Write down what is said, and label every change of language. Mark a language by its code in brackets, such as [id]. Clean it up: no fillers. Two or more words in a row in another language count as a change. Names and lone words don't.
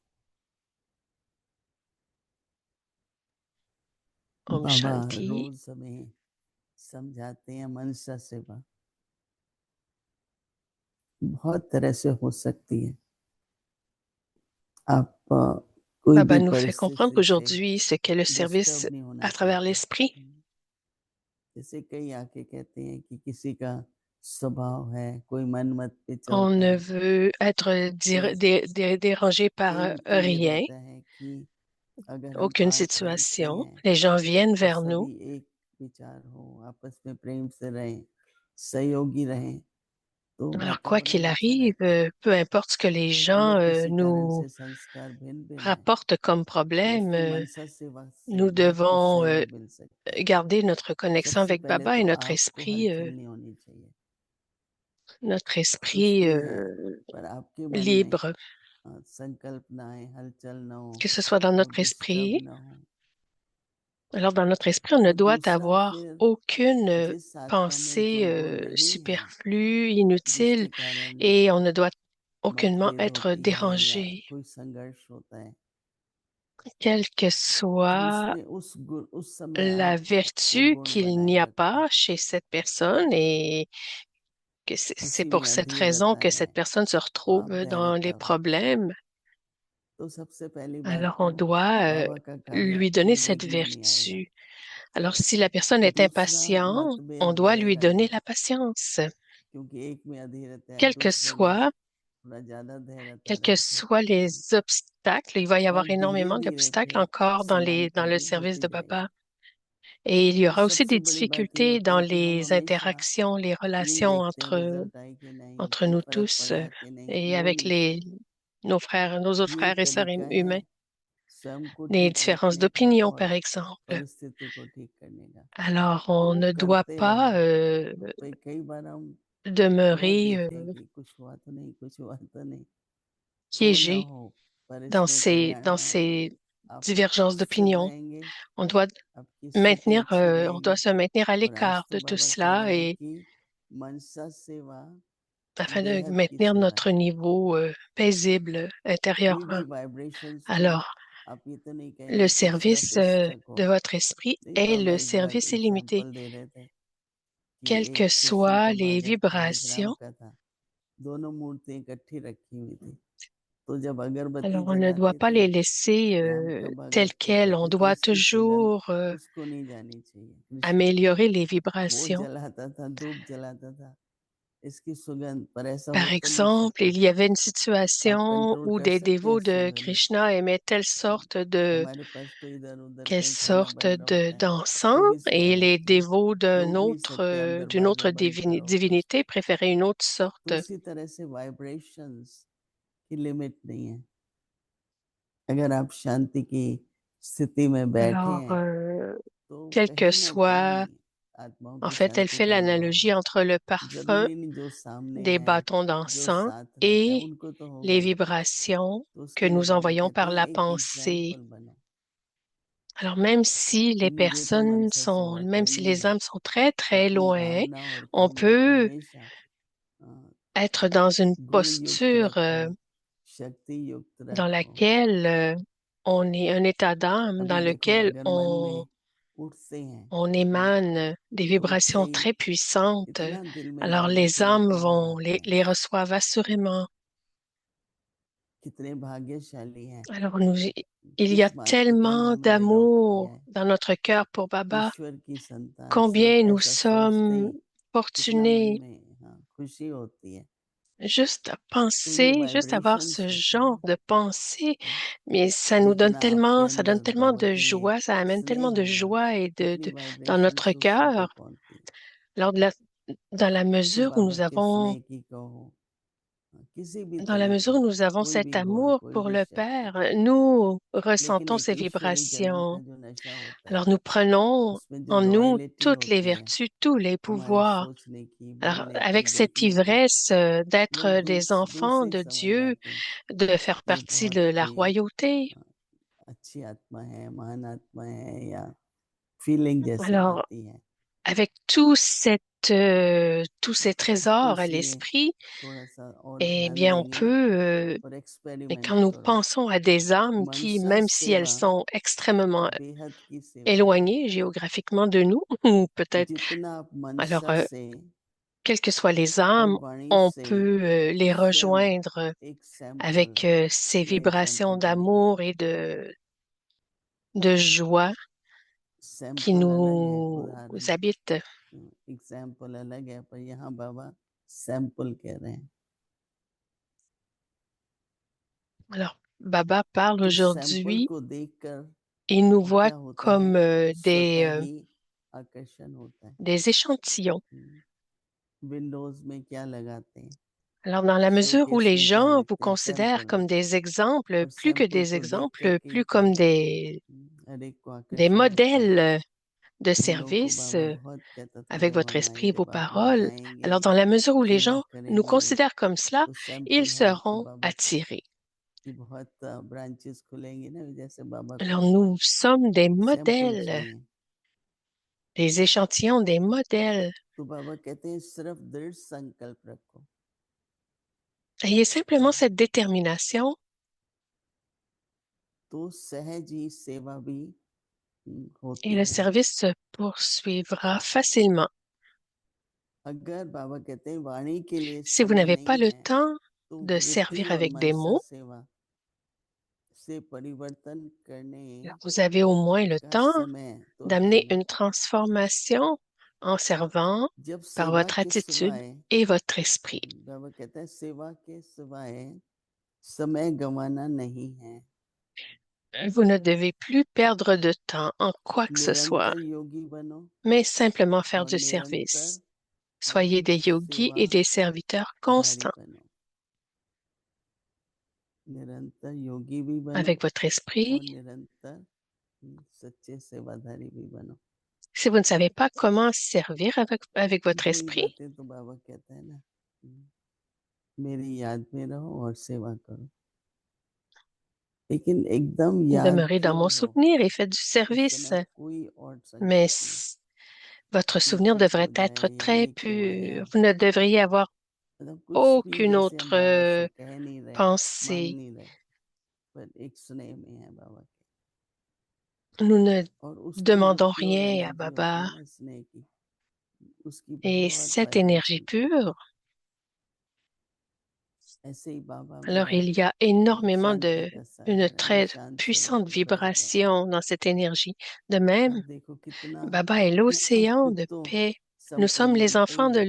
[hi] Om बाबा Shanti. रोज हमें समझाते हैं मनसा सेवा बहुत तरह से हो सकती है। आप कोई Baba भी [fr] nous fait comprendre [hi] परिस्थिति से [fr] qu'aujourd'hui, ce qu'est le service [hi] डिस्टर्ब नहीं होना [fr] à travers [hi] चाहिए। [fr] l'esprit. [hi] जैसे कई आके कहते हैं कि किसी का स्वभाव है, कोई मन मत पे [fr] On [hi] चलता [fr] ne [hi] है, [fr] veut être dérangé par [hi] इनको ये [fr] rien, [hi] रहता है कि अगर हम [fr] aucune [hi] पाठ पढ़ते [fr] situation. [hi] हैं [fr] Les gens viennent [hi] तो [fr] vers nous. [hi] सभी एक विचार हो, आपस में प्रेम से रहें, सहयोगी रहें, तो [fr] Alors, quoi [hi] वातावरण [fr] qu'il [hi] अच्छा [fr] arrive, [hi] रहता है। [fr] peu importe ce que les gens [hi] अगर किसी कारण [fr] nous [hi] से संस्कार भिन्न भिन्न है [fr] rapportent comme [hi] तो [fr] problème, [hi] उसमें मनसा सेवा से [fr] nous [hi] बहुत कुछ [fr] devons [hi] सहयोग मिल सकता है। [fr] garder notre connexion [hi] सबसे [fr] avec [hi] पहले [fr] Baba [hi] तो [fr] et [hi] आपको हलचल नहीं होनी चाहिए, [fr] notre [hi] कुछ [fr] esprit [hi] भी है पर आपके मन में [fr] libre, [hi] संकल्प ना आए, हलचल ना हो, [fr] que ce soit dans [hi] आप [fr] notre [hi] डिस्टर्ब [fr] esprit. [hi] ना हो। [fr] Alors, dans notre esprit, on ne [hi] तो [fr] doit [hi] दूसरा [fr] avoir [hi] फिर [fr] aucune [hi] जिस आत्मा में [fr] pensée [hi] जो वो नहीं है, [fr] superflue, [hi] जिसके [fr] inutile, [hi] कारण [fr] et on ne doit aucunement [hi] मतभेद [fr] être [hi] होती है या [fr] dérangé, [hi] कोई संघर्ष होता है, [fr] quelle que [hi] तो [fr] soit [hi] उसमें उस समय [fr] la [hi] आप वो [fr] vertu [hi] गुण [fr] qu'il [hi] बनाए [fr] n'y a [hi] रखें। [fr] pas chez cette personne, et que c'est [hi] किसी [fr] pour [hi] में [fr] cette raison [hi] अधीरता [fr] que [hi] है [fr] cette personne se [hi] तो आप [fr] retrouve dans [hi] दयालुता [fr] les [hi] रखें। [fr] problèmes. [hi] तो सबसे पहली बात [fr] Alors, [hi] तो [fr] on doit [hi] बाबा का कार्य [fr] lui [hi] आपको [fr] donner [hi] में [fr] cette [hi] विघ्न नहीं आएगा। [fr] vertu. Alors, si la personne est [hi] दूसरा [fr] impatiente, on [hi] मतभेद [fr] doit lui [hi] बढ़ेगा [fr] donner [hi] नहीं, [fr] la patience. [hi] क्योंकि एक में अधीरता है, [fr] Quel que [hi] दूसरे में [fr] soit, [hi] थोड़ा ज्यादा धैर्यता [fr] quels que [hi] रखें [fr] soient les obstacles, il va y [hi] और [fr] avoir [hi] धीरे [fr] énormément [hi] धीरे [fr] d'obstacles [hi] फिर [fr] encore dans [hi] समानता [fr] le [hi] भी [fr] service [hi] होती [fr] de [hi] जाएगी। [fr] Baba. Et il y [hi] और [fr] aura aussi [hi] सबसे [fr] des [hi] बड़ी बात ये [fr] difficultés [hi] होता [fr] dans [hi] है कि हम [fr] les [hi] हमेशा [fr] interactions, les [hi] नहीं [fr] relations [hi] देखते रिजल्ट आए कि नहीं, [fr] entre nous [hi] फर्क [fr] tous [hi] पड़ा कि नहीं, [fr] et [hi] वो [fr] avec [hi] नहीं चाहिए। [fr] nos autres [hi] ये [fr] frères et sœurs [hi] तरीका है [fr] humains. [hi] स्वयं को [fr] Les [hi] ठीक [fr] différences [hi] रखने का [fr] d'opinion, [hi] और [fr] par exemple. [hi] परिस्थिति को ठीक करने का। [fr] Alors, on [hi] तो [fr] ne doit [hi] करते [fr] pas [hi] रहो। कई बार हम बहुत [fr] demeurer [hi] देखते हैं कि कुछ हुआ तो नहीं, कुछ हुआ तो नहीं, हो ना [fr] piégé [hi] हो, पर इसमें कल्याण [fr] dans [hi] है। [fr] ces [hi] आप [fr] divergences [hi] स्थिर [fr] d'opinion. [hi] रहेंगे, [fr] On doit [hi] आपकी स्थिति अच्छी [fr] on doit [hi] रहेगी। [fr] se maintenir à [hi] और आज [fr] l'écart [hi] तो [fr] de tout [hi] बाबा कह [fr] cela [hi] रहे हैं [fr] et [hi] कि मनसा सेवा [fr] afin de [hi] बेहद की [fr] maintenir [hi] सेवा [fr] notre [hi] है। [fr] niveau paisible [hi] कोई भी [fr] intérieurement. [hi] वाइब्रेशंस हो, [fr] Alors, [hi] आप ये तो नहीं [fr] Le [hi] कहेंगे कि सिर्फ [fr] service [hi] इस तक [fr] de [hi] हो। [fr] votre esprit [hi] नहीं, [fr] est [hi] बाबा [fr] le [hi] एक बार [fr] service illimité. [hi] एग्जाम्पल दे रहे थे कि [fr] Quelles que [hi] एक कृष्ण [fr] soient [hi] का [fr] les [hi] बाग एक शालिग्राम [fr] vibrations. [hi] का था, दोनों मूर्तियां इकट्ठी रखी हुई थी। तो जब अगरबत्ती [fr] Alors, on ne doit [hi] जलाते [fr] pas [hi] थे, [fr] les laisser [hi] राम का बाग [fr] tels [hi] रखते थे, [fr] quels. On [hi] क्योंकि [fr] doit [hi] उसकी सुगंध [fr] toujours [hi] उसको नहीं जानी चाहिए। कृष्ण [fr] améliorer les [hi] वो [fr] vibrations. [hi] जलाता था, धूप जलाता था, इसकी सुगंध, पर ऐसा हो [fr] Par [hi] तो नहीं [fr] exemple, [hi] सकता। [fr] il y avait une [hi] आप [fr] situation [hi] कंट्रोल [fr] où [hi] कर [fr] des [hi] सकते हैं [fr] dévots de [hi] सुगंध। [fr] Krishna aimaient [hi] हमारे पास तो इधर उधर [fr] quelle [hi] कहीं खाना [fr] sorte [hi] बन रहा होता है, [fr] d'encens [hi] तभी [fr] et [hi] स्मेल [fr] les [hi] आती है। [fr] dévots [hi] रोक नहीं सकते आप, [fr] d'une [hi] दरवाजा [fr] autre [hi] बंद करो कुछ [fr] divinité [hi] करो। [fr] préféraient une autre sorte. [hi] तो उसी तरह से वाइब्रेशंस की लिमिट नहीं है। अगर आप शांति की स्थिति में बैठे [fr] Alors, [hi] हैं, तो [fr] quel que [hi] कहीं ना [fr] soit, [hi] कहीं आत्माओं [fr] en [hi] की [fr] fait, elle [hi] शांति [fr] fait [hi] का अनुभव [fr] l'analogie [hi] होगा। [fr] entre le parfum [hi] जरूरी नहीं जो सामने [fr] des [hi] है, [fr] bâtons [hi] जो [fr] d'encens [hi] साथ रहता है [fr] et [hi] उनको तो होगा [fr] les [hi] ही। [fr] vibrations [hi] तो [fr] que [hi] उसके लिए [fr] nous [hi] बाबा [fr] envoyons [hi] कहते [fr] par la [hi] हैं एक [fr] pensée. [hi] एग्जाम्पल बनो। [fr] Alors, même si les [hi] कि मुझे तो [fr] personnes [hi] मनसा [fr] sont, [hi] सेवा [fr] même si [hi] करनी [fr] les [hi] है, [fr] âmes sont très, très [hi] अपनी [fr] loin, [hi] भावना और [fr] on [hi] कामना को [fr] peut [hi] हमेशा [fr] être dans une [hi] गुण युक्त [fr] posture [hi] रखो, शक्ति युक्त [fr] dans [hi] रखो। [fr] laquelle on est un état d'âme dans [hi] अभी देखो, [fr] lequel [hi] अगर मन में उठते हैं, [fr] on émane des [hi] तो उठते [fr] vibrations [hi] ही [fr] très puissantes. [hi] इतना दिल में [fr] Alors [hi] बाबा [fr] les [hi] के लिए [fr] âmes [hi] प्यार [fr] vont [hi] आता है। [fr] les reçoivent assurément. [hi] कितने भाग्यशाली हैं, [fr] Alors il y a [hi] किस बात की तो ने [fr] tellement [hi] हमें अडॉप्ट किया [fr] d'amour [hi] है, [fr] dans notre cœur pour Baba, [hi] ईश्वर की संतान। सब [fr] combien nous [hi] ऐसा सोचते [fr] sommes [hi] ही कितना मन [fr] fortunés. [hi] में खुशी होती है। [fr] Juste à [hi] तो ये [fr] penser, juste avoir [hi] वाइब्रेशंस [fr] ce [hi] होते हैं [fr] genre [hi] ना, [fr] de pensée, mais ça nous donne [hi] जितना आपके [fr] tellement, ça donne [hi] अंदर [fr] tellement [hi] बाबा [fr] de [hi] के लिए [fr] joie, ça amène [hi] स्नेह [fr] tellement de [hi] होगा, [fr] joie et [hi] उतनी [fr] dans [hi] वाइब्रेशंस [fr] notre [hi] दूसरों को [fr] cœur, [hi] पहुंचती है। [fr] lors de dans la [hi] कि [fr] mesure où [hi] बाबा के स्नेह की कहो, किसी भी [fr] dans la [hi] तरह [fr] mesure [hi] की, [fr] où nous avons [hi] कोई [fr] cet [hi] भी गुण, [fr] amour [hi] कोई [fr] pour [hi] भी [fr] le [hi] शक्ति, [fr] Père, nous [hi] लेकिन [fr] ressentons [hi] एक [fr] ces [hi] ईश्वरी जन्म का [fr] vibrations. [hi] जो नशा होता है, [fr] Alors nous prenons [hi] उसमें जो [fr] en nous [hi] रॉयल्टी [fr] toutes les [hi] होती है, [fr] vertus, tous les [hi] हमारे [fr] pouvoirs. [hi] सोचने की, [fr] Alors [hi] बोलने की, [fr] avec cette [hi] देखने की, [fr] ivresse [hi] वो [fr] d'être des enfants [hi] दूसरे [fr] de [hi] समझ [fr] Dieu, [hi] जाते हैं [fr] de faire [hi] कि ये [fr] partie [hi] बहुत [fr] de la [hi] कोई [fr] royauté. [hi] अच्छी आत्मा है, महान आत्मा है, या फीलिंग जैसी [fr] Alors [hi] आती है। [fr] avec tous ces [hi] तो [fr] trésors à [hi] इसलिए [fr] l'esprit, [hi] थोड़ा सा और [fr] eh [hi] ध्यान [fr] bien, on [hi] देंगे [fr] peut, [hi] और [fr] et [hi] एक्सपेरिमेंट [fr] quand nous [hi] करो। [fr] pensons à des âmes qui, [hi] मनसा [fr] même si elles [hi] सेवा [fr] sont extrêmement [hi] बेहद की सेवा है। [fr] éloignées géographiquement de nous, ou peut-être, [hi] जितना आप [fr] alors, [hi] मनसा से [fr] quelles que soient les [hi] और [fr] âmes, [hi] वाणी [fr] on [hi] से [fr] peut les [hi] स्वयं [fr] rejoindre [hi] एक सैंपल, [fr] avec ces [hi] मैं [fr] vibrations [hi] एग्जांपल दूंगा। [fr] d'amour et de joie qui [hi] सैंपल अलग है, [fr] nous [hi] उदाहरण, [fr] habitent. [hi] एग्जांपल अलग है, पर यहाँ बाबा सैंपल कह रहे हैं। [fr] Alors, Baba parle [hi] तो सैंपल [fr] aujourd'hui, [hi] को देखकर [fr] il nous voit [hi] क्या होता [fr] comme [hi] है, स्वतः ही आकर्षण होता है। [fr] des échantillons. [hi] विंडोज में क्या लगाते हैं, [fr] Alors, dans la mesure où [hi] शोकेस [fr] les [hi] में क्या [fr] gens vous [hi] रखते हैं, [fr] considèrent [hi] सैंपल [fr] comme [hi] रखते [fr] des [hi] हैं। [fr] exemples, [hi] और [fr] plus que [hi] सैंपल [fr] des [hi] को देख [fr] exemples, [hi] करके ही [fr] plus [hi] तो [fr] comme [hi] हर एक को [fr] des [hi] आकर्षण होता है। [fr] modèles de [hi] हम लोगों को [fr] service [hi] बाबा बहुत कहता था, [fr] avec [hi] जब [fr] votre [hi] हम [fr] esprit, [hi] आएंगे [fr] vos [hi] बाद में [fr] paroles. [hi] जाएंगे, [fr] Alors, dans la mesure où les [hi] सेवा [fr] gens nous [hi] करेंगे, [fr] considèrent comme cela, [hi] तो [fr] ils [hi] सैंपल है। तो [fr] seront [hi] बाबा [fr] attirés. [hi] की बहुत ब्रांचेस खुलेंगी ना, जैसे बाबा [fr] Alors, [hi] को [fr] nous sommes des [hi] सैंपल [fr] modèles, [hi] चाहिए। [fr] des échantillons, des modèles. [hi] तो बाबा कहते हैं सिर्फ दृढ़ संकल्प रखो, [fr] Ayez simplement cette détermination [hi] तो सहज ही सेवा भी [fr] et [hi] होती [fr] le [hi] है। [fr] service se poursuivra facilement. [hi] अगर बाबा कहते हैं वाणी के लिए [fr] Si vous [hi] समय [fr] n'avez pas [hi] नहीं [fr] le [hi] है, [fr] temps [hi] तो [fr] de [hi] वृत्ति [fr] servir [hi] और [fr] avec des [hi] मनसा [fr] mots, [hi] सेवा से परिवर्तन करने [fr] alors vous avez au moins le [hi] का [fr] temps [hi] समय तो है [fr] d'amener [hi] ना। [fr] une transformation en servant [hi] जब [fr] par [hi] सेवा [fr] votre [hi] के [fr] attitude [hi] सिवाय, [fr] et votre esprit. [hi] बाबा कहते हैं सेवा के सिवाय समय गंवाना नहीं है। [fr] Vous ne devez plus perdre de temps en quoi que ce soit, [hi] निरंतर योगी बनो [fr] mais simplement faire [hi] और [fr] du [hi] निरंतर [fr] service. Soyez des yogis et des serviteurs [hi] सेवाधारी [fr] constants [hi] बनो। निरंतर योगी भी बनो [fr] avec votre esprit. [hi] और निरंतर सच्चे सेवाधारी भी बनो। [fr] Si vous ne savez pas comment servir avec votre [hi] दो ही [fr] esprit, [hi] बातें तो बाबा कहते हैं ना, मेरी याद में रहो और सेवा करो। लेकिन एकदम याद [fr] demeurez dans [hi] जब [fr] mon [hi] हो, [fr] souvenir et faites du [hi] उस [fr] service. [hi] समय कोई और [fr] Mais [hi] संकल्प नहीं, [fr] votre souvenir [hi] पीछे [fr] devrait [hi] क्यों [fr] être [hi] जाए या [fr] très [hi] ये क्यों [fr] pur. [hi] आया, [fr] Vous ne devriez avoir [hi] मतलब कुछ भी [fr] aucune [hi] जैसे हम [fr] autre [hi] बाबा से कह नहीं रहे, मांग [fr] pensée. [hi] नहीं रहे, पर एक स्नेह में है बाबा के, [fr] Nous ne [hi] और उसकी जो [fr] demandons [hi] प्योर [fr] rien à [hi] एनर्जी होती [fr] Baba. [hi] है ना स्नेह की, उसकी [fr] Et [hi] बहुत [fr] cette énergie [hi] वाइब्रेशन होती [fr] pure, [hi] है। ऐसे ही बाबा [fr] alors [hi] मेरा [fr] il y a énormément [hi] शांति का [fr] une [hi] सागर है, मैं [fr] très [hi] शांत [fr] puissante [hi] स्वरूप में बैठ जाता हूँ। [fr] vibration dans cette énergie. De même, [hi] अब देखो कितना [fr] Baba est [hi] हम [fr] l'océan [hi] खुद [fr] de [hi] तो [fr] paix. Nous [hi] सबको [fr] sommes les [hi] मिलते [fr] enfants [hi] ही